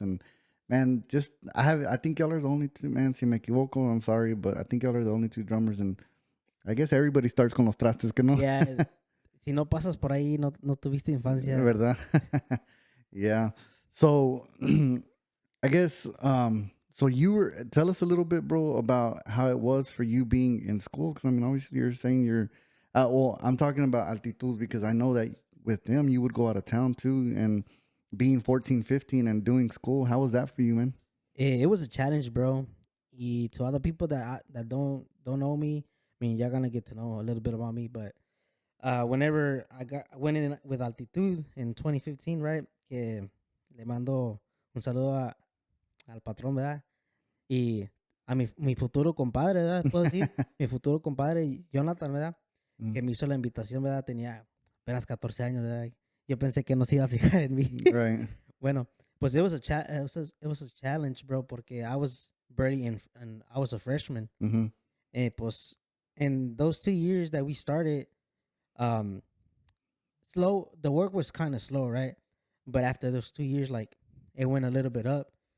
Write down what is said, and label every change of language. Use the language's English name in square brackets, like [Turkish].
[English] And man, just I think y'all are the only two, man. [Spanish] Si me equivoco, [English] I'm sorry, but I think y'all are the only two drummers, and I guess everybody starts [Spanish] con los trastes, que no? [English] Yeah. [Spanish] Si no pasas por ahí, no tuviste infancia. ¿Verdad? Yeah. [English] So I guess so tell us a little bit, bro, about how it was for you being in school, because I mean, obviously you're saying you're well, I'm talking about Altitud because I know that with them you would go out of town too, and being 14, 15 and doing school. How was that for you, man? It was a challenge, bro. Y to other people that don't know me, I mean, you're gonna get to know a little bit about me. But whenever I went in with Altitud in 2015, right? [Spanish] Que le mando un saludo al patrón, ¿verdad? Y a mi futuro compadre, ¿verdad? Puedo decir, mi futuro compadre, Jonathan, ¿verdad? Que me hizo la invitación, ¿verdad? Tenía apenas 14 años, ¿verdad? Yo pensé que no se iba a fijar en mí. [English] Right. Bueno, pues it was a challenge, bro, porque I was barely and I was a freshman. Mm-hmm. Pues in those 2 years that we started, um, the work was kind of slow, right? But after those 2 years, like it went a little bit up.